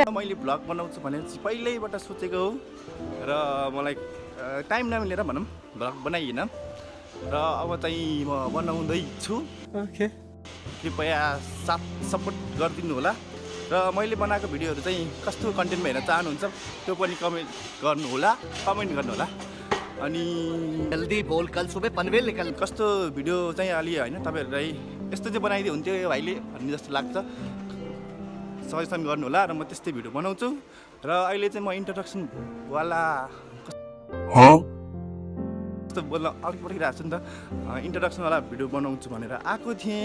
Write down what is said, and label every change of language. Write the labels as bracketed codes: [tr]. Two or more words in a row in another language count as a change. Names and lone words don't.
[ne] मैले भ्लग बनाउँछु भनेर चाहिँ पहिल्यैबाट सोचेको हो र मलाई टाइम नमिलेर भनौँ भ्लग बनाइएन र अब चाहिँ म बनाउँदैछु। ओके, कृपया साथ सपोर्ट गरिदिनु होला र मैले बनाएको भिडियोहरू चाहिँ कस्तो कन्टेन्टमा हेर्न चाहनुहुन्छ त्यो पनि कमेन्ट गर्नु होला। अनि [hi] जल्दी बोल, कल सुबह पनवेल निकल। [ne] कस्तो भिडियो चाहिँ अलि होइन तपाईँहरूलाई यस्तो चाहिँ बनाइदियो हुन्थ्यो यो भाइले भन्ने जस्तो लाग्छ, सजेसन गर्नु होला र म त्यस्तै भिडियो बनाउँछु। र अहिले चाहिँ म इन्ट्रोडक्सनवाला कस्तो बोल्न अलिक पठाइरहेको छु नि त, इन्ट्रोडक्सनवाला भिडियो बनाउँछु भनेर आएको थिएँ।